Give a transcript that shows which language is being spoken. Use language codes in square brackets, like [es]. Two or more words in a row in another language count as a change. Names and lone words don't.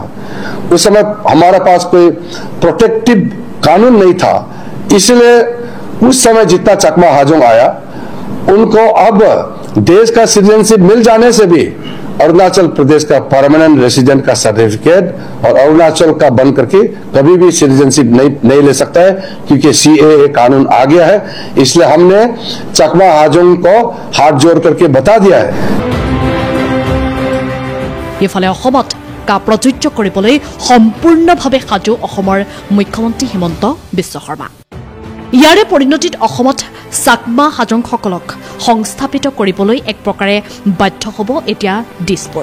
[hi] उस समय हमारे पास कोई प्रोटेक्टिव कानून नहीं था, इसलिए उस समय जितना चकमा हाजोंग आया उनको अब देश का सिटीजनशिप मिल जाने से भी अरुणाचल प्रदेश का [en] permanent resident [hi] का सर्टिफिकेट और अरुणाचल का बन करके कभी भी सिटीजनशिप नहीं ले सकता है, क्योंकि CAA कानून आ गया है। इसलिए हमने चकमा हाजोंग को हाथ जोड़ करके बता दिया है। [as] ইফালে অসমত কা প্ৰযোজ্য কৰিবলৈ সম্পূৰ্ণভাৱে সাজু অসমৰ মুখ্যমন্ত্ৰী হিমন্ত বিশ্ব শৰ্মা। ইয়াৰে পৰিণতিত অসমত চাকমা হাজংসকলক সংস্থাপিত কৰিবলৈ এক প্ৰকাৰে বাধ্য হ'ব এতিয়া দিছপুৰ।